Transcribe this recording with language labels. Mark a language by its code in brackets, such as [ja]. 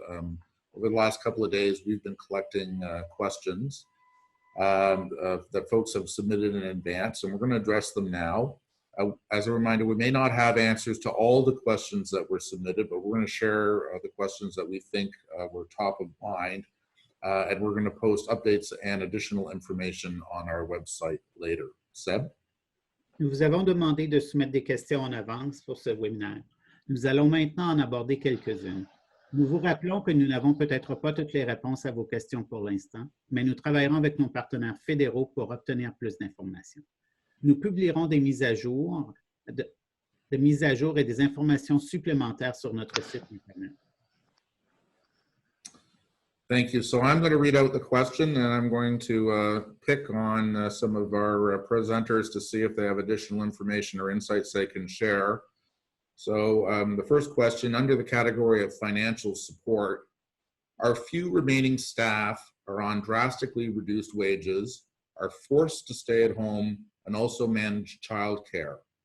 [en] Over the last couple of days, we've been collecting questions that folks have submitted in advance, and we're going to address them now. As a reminder, we may not have answers to all the questions that were submitted, but we're going to share the questions that we think were top of mind. And we're going to post updates and additional information on our website later. Seb? [fr] Nous vous avons demandé de soumettre des questions en avance pour ce webinaire. Nous allons maintenant en aborder quelques-unes. Nous vous rappelons que nous n'avons peut-être pas toutes les réponses à vos questions pour l'instant, mais nous travaillerons avec nos partenaires fédéraux pour obtenir plus d'informations. Nous publierons des mises à jour de mise à jour et des informations supplémentaires sur notre site Internet. [en] Thank you. So I'm going to read out the question, and I'm going to pick on some of our presenters to see if they have additional information or insights they can share. So the first question, under the category of financial support, our few remaining staff are on drastically reduced wages, are forced to stay at home, and also manage childcare.